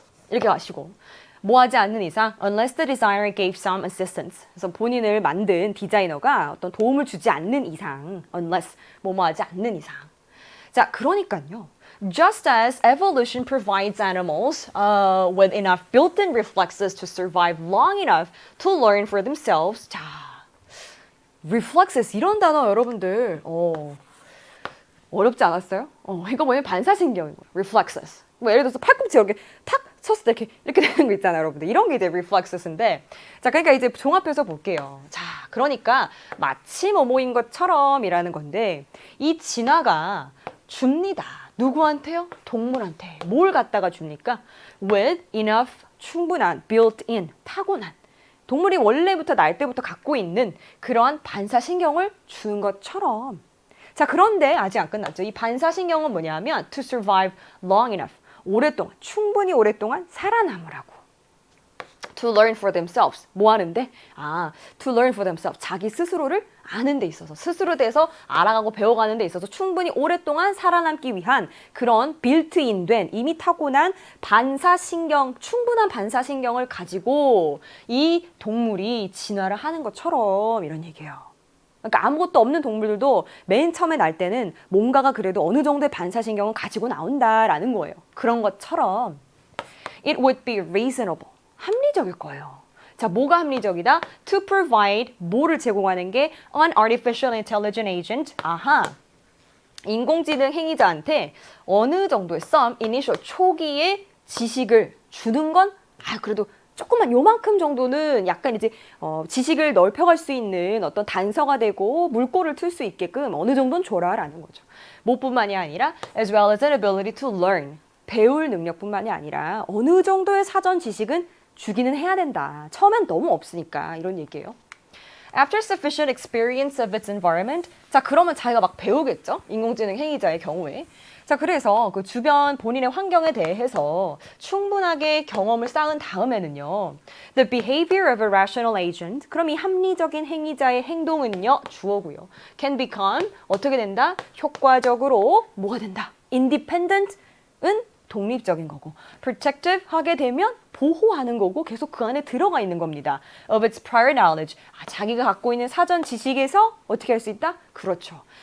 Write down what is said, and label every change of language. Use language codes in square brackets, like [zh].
[ko] 이렇게 아시고 뭐 하지 않는 이상 [en] unless the designer gave some assistance. [ko] 그래서 본인을 만든 디자이너가 어떤 도움을 주지 않는 이상 unless 뭐뭐 하지 않는 이상. 자, 그러니까요. [en] Just as evolution provides animals with enough built-in reflexes to survive long enough to learn for themselves. [ko] 자, reflexes 이런 단어 여러분들 어렵지 않았어요? 이거 뭐냐면 반사신경인 거예요. [en] reflexes. [ko] 뭐 예를 들어서 팔꿈치 이렇게 탁 쳤을 때 이렇게 되는 거 있잖아요, 여러분들. 이런 게 이제 reflexes인데, 자, 그러니까 이제 종합해서 볼게요. 자, 그러니까 마치 뭐뭐인 것처럼이라는 건데 이 진화가 줍니다. 누구한테요? 동물한테. 뭘 갖다가 줍니까? [en] With enough, 충분한, built-in, 타고난. [ko] 동물이 원래부터 날 때부터 갖고 있는 그러한 반사신경을 준 것처럼. 자, 그런데 아직 안 끝났죠. 이 반사신경은 뭐냐면 [en] to survive long enough. [ko] 오랫동안, 충분히 오랫동안 살아남으라고. [en] To learn for themselves. [ko] 뭐 하는데? [en] to learn for themselves. [ko] 자기 스스로를 아는 데 있어서, 스스로 돼서 알아가고 배워가는 데 있어서 충분히 오랫동안 살아남기 위한 그런 빌트인 된 이미 타고난 반사신경, 충분한 반사신경을 가지고 이 동물이 진화를 하는 것처럼 이런 얘기예요. 그러니까 아무것도 없는 동물들도 맨 처음에 날 때는 뭔가가 그래도 어느 정도의 반사신경을 가지고 나온다라는 거예요. 그런 것처럼 [en] it would be reasonable. [ko] 합리적일 거예요. 자, 뭐가 합리적이다? [en] To provide, [ko] 뭐를 제공하는 게 [en] an artificial intelligent agent. [ko] 인공지능 행위자한테 어느 정도의 [en] some initial [ko] 초기의 지식을 주는 건 그래도 조금만 요만큼 정도는 약간 이제 지식을 넓혀갈 수 있는 어떤 단서가 되고 물꼬를 틀 수 있게끔 어느 정도는 줘라라는 거죠. 뭐뿐만이 아니라 [en] as well as an ability to learn. [ko] 배울 능력뿐만이 아니라 어느 정도의 사전 지식은 주기는 해야 된다. 처음엔 너무 없으니까 이런 얘기예요. [en] After sufficient experience of its environment. [ko] 자, 그러면 자기가 막 배우겠죠? 인공지능 행위자의 경우에. 자, 그래서 그 주변 본인의 환경에 대해서 충분하게 경험을 쌓은 다음에는요. [en] The behavior of a rational agent. [ko] 그럼 이 합리적인 행위자의 행동은요. 주어고요. [en] Can become [ko] 어떻게 된다? 효과적으로 뭐가 된다? Independent은 독립적인 거고 protective 하게 되면 보호하는 거고 계속 그 안에 들어가 있는 겁니다. [en] Of its prior knowledge. [ko] 자기가 갖고 있는 사전 지식에서 어떻게 할 수 있다? 그렇죠.